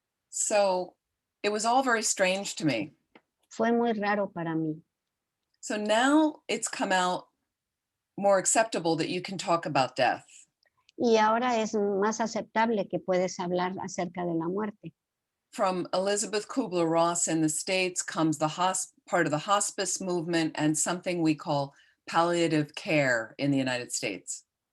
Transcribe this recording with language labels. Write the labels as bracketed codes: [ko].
[en] So it was all very strange to me. [es] Fue muy raro para mí. [en] So now it's come out more acceptable that you can talk about death. [es] Y ahora es más aceptable que puedes hablar acerca de la muerte. [en] From Elizabeth Kubler-Ross in the States comes the part of the hospice movement and something we call palliative care in the United States.